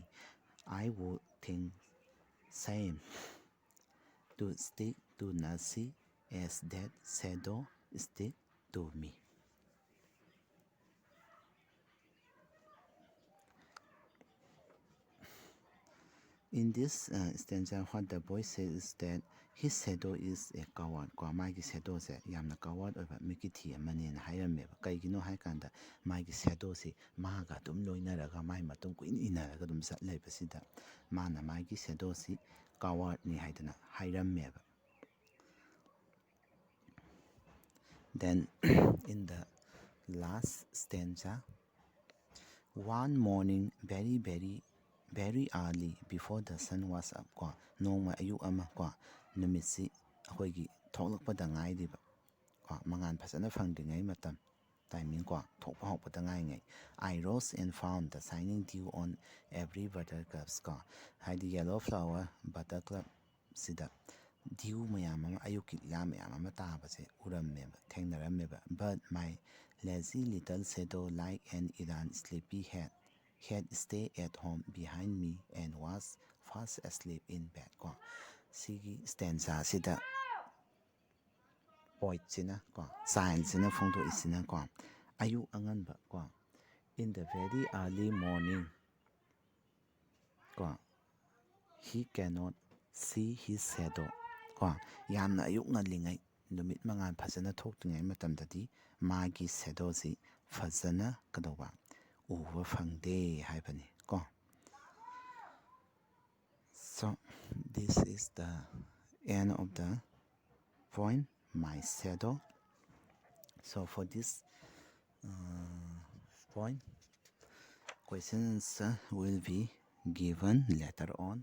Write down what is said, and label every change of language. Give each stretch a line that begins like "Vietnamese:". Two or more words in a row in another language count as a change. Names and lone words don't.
English: I would think same to stick to Nancy as that shadow stick to me. In this stanza, what the boy says is that his shadow is a coward.
Manipuri: ꯀꯣ ꯃꯥꯒꯤ ꯁꯦꯗꯣꯁꯦ ꯌꯥꯝꯅ coward ꯑꯣꯏꯕ ꯃꯤꯀꯤꯊꯤ ꯑꯃꯅꯦꯅ ꯍꯥꯏꯔꯝꯃꯦꯕ. ꯀꯩꯒꯤꯅꯣ ꯍꯥꯏꯀꯥꯟꯗ ꯃꯥꯒꯤ ꯁꯦꯗꯣꯁꯤ ꯃꯥꯒ ꯑꯗꯨꯝ ꯂꯣꯏꯅꯔꯒ ꯃꯥꯒꯤ ꯃꯇꯨꯡ ꯀꯨꯏꯅ ꯏꯟꯅꯔꯒ ꯑꯗꯨꯝ ꯆꯠꯂꯤꯕꯁꯤꯗ ꯃꯥꯅ ꯃꯥꯒꯤ ꯁꯦꯗꯣꯁꯤ cowardꯅꯤ ꯍꯥꯏꯗꯅ ꯍꯥꯏꯔꯝꯃꯦꯕ.
English: Then in the last stanza, one morning very early before the sun was up
Manipuri: ꯀꯣ ꯅꯣꯡꯃ ꯑꯌꯨꯛ ꯑꯃ ꯀꯣ ꯅꯨꯃꯤꯠꯁꯤ ꯑꯩꯈꯣꯏꯒꯤ ꯊꯣꯛꯂꯛꯄꯗ ꯉꯥꯏꯔꯤꯕ ꯀꯣ ꯃꯉꯥꯟ ꯐꯖꯅ ꯐꯪꯗ꯭ꯔꯤꯉꯩ ꯃꯇꯝ timing ꯀꯣ ꯊꯣꯛꯄ ꯍꯧꯔꯛꯄꯗ ꯉꯥꯏꯉꯩ.
English: I rose and found the shining dew on every buttercups
Manipuri: ꯀꯣ ꯍꯥꯏꯗꯤ
English: yellow flower buttercup
Manipuri: ꯁꯤꯗ dew ꯃꯌꯥꯝ ꯑꯃ ꯑꯌꯨꯛꯀꯤ ꯂꯤꯂꯥ ꯃꯌꯥꯝ ꯑꯃ ꯇꯥꯕꯁꯦ ꯎꯔꯝꯃꯦꯕ ꯊꯦꯡꯅꯔꯝꯃꯦꯕ.
English: But my lazy little shadow like an Iran sleepy head had stayed at home behind me and was fast asleep in bed
Manipuri: ꯀꯣ ꯁꯤꯒꯤ stanza ꯁꯤꯗ poetꯁꯤꯅ ꯀꯣ ꯆꯥꯏꯜꯁꯤꯅ ꯐꯣꯡꯗꯣꯛꯏꯁꯤꯅ ꯀꯣ ꯑꯌꯨꯛ ꯑꯉꯟꯕ ꯀꯣ
English: in the very early morning
Manipuri: ꯀꯣ
English: he cannot see his shadow
Manipuri: ꯀꯣ ꯌꯥꯝꯅ ꯑꯌꯨꯛ ꯉꯜꯂꯤꯉꯩ ꯅꯨꯃꯤꯠ ꯃꯉꯥꯜ ꯐꯖꯅ ꯊꯣꯛꯇ꯭ꯔꯤꯉꯩ ꯃꯇꯝꯗꯗꯤ ꯃꯥꯒꯤ ꯁꯦꯗꯣꯁꯤ ꯐꯖꯅ ꯀꯩꯗꯧꯕ ꯎꯕ ꯐꯪꯗꯦ ꯍꯥꯏꯕꯅꯤ ꯀꯣ.
English: So this is the end of the poem My Shadow. So for this poem, questions will be given later on.